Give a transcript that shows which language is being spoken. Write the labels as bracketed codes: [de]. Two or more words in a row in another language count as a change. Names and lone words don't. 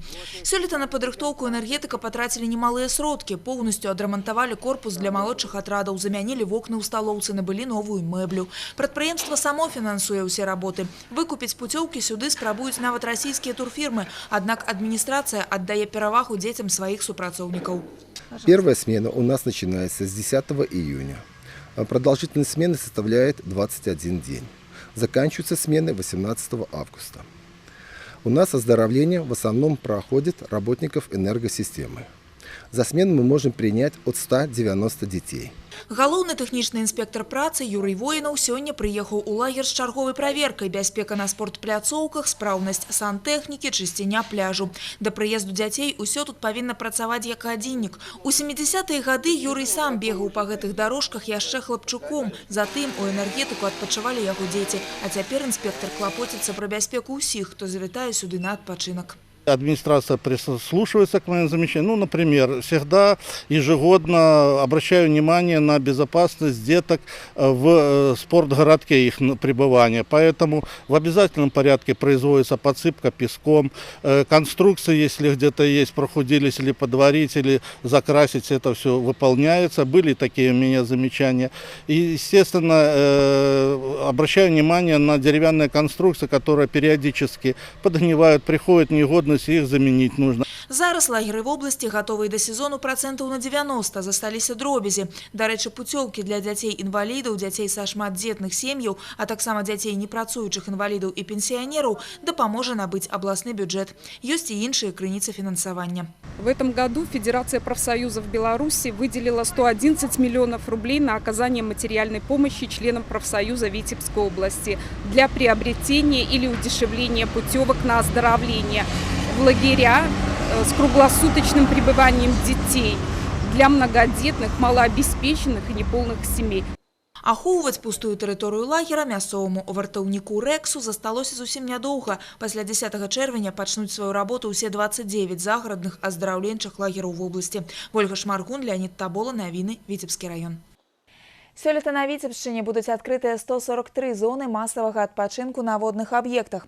[be] Сёлета на падрыхтоўку «Энергетыка» патрацілі немалыя сродкі. Поўнасцю адрамантавалі корпус для малодшых атрадаў, замянілі вокны ў сталоўцы, набылі новую мэблю. Прадпрыемства само фінансуе ўсе работы. Выкупіць путёўкі сюды спрабуюць нават расійскія турфірмы, аднак адміністрацыя аддае перавагу дзецям сваіх супрацоўнікаў. [ru] Первая смена у нас начинается с 10 июня. Продолжительность смены составляет 21 день. Заканчиваются смены 18 августа. У нас оздоровление в основном проходит работников энергосистемы. За смену мы можем принять от 190 детей. [be] Галоўны тэхнічны інспектар працы Юрый Воінаў сёння прыехаў у лагер з чарговай праверкай: бяспека на спортпляцоўках, спраўнасць сантэхнікі, чысціня пляжу. Да прыезду дзяцей усё тут павінна працаваць як гадзіннік. У 70-е гады Юрый сам бегаў па гэтых дарожках яшчэ хлапчуком. Затым у «Энергетыку» адпачывалі яго дзеці. А цяпер інспектар клапоціцца пра бяспеку ўсіх, хто завітае сюды на адпачынак. [ru] Администрация прислушивается к моим замечаниям. Ну, например, всегда ежегодно обращаю внимание на безопасность деток в спортгородке их пребывания. Поэтому в обязательном порядке производится подсыпка песком. Конструкции, если где-то есть, прохудились или подварить, или закрасить, это все выполняется. Были такие у меня замечания. И, естественно, обращаю внимание на деревянные конструкции, которые периодически подгнивают, приходят в негодность, их заменить нужно. [be] Зараз лагеры [ru] в области [be] готовые до сезону процентов на 90, засталіся дробязі. [uk] До речі, [be] путёвки для дзяцей-інвалідаў, дзяцей са шматдзетных сем'яў, а таксама дзяцей непрацуючых інвалідаў і пенсіянераў дапаможа набыць абласны бюджет. Ёсць і іншыя крыніцы фінансавання. [ru] В этом году Федерация профсоюзов Беларуси выделила 111 миллионов рублей на оказание материальной помощи членам профсоюза Витебской области для приобретения или удешевления путевок на оздоровление в лагеря с круглосуточным пребыванием детей для многодетных, малообеспеченных и неполных семей. [be] Ахоўваць пустую тэрыторыю лагера мясцоваму вартаўніку Рэксу засталося зусім нядоўга. Пасля 10 чэрвеня пачнуць сваю работу ўсе 29 загарадных аздараўленчых лагераў [ru] в области. [be] Ольга Шмаргун, Леонид Табола, навіны, Витебский район. Сёлета на Витебшчыне будуць адкрытыя 143 зоны масавага адпачынку на водных аб'ектах.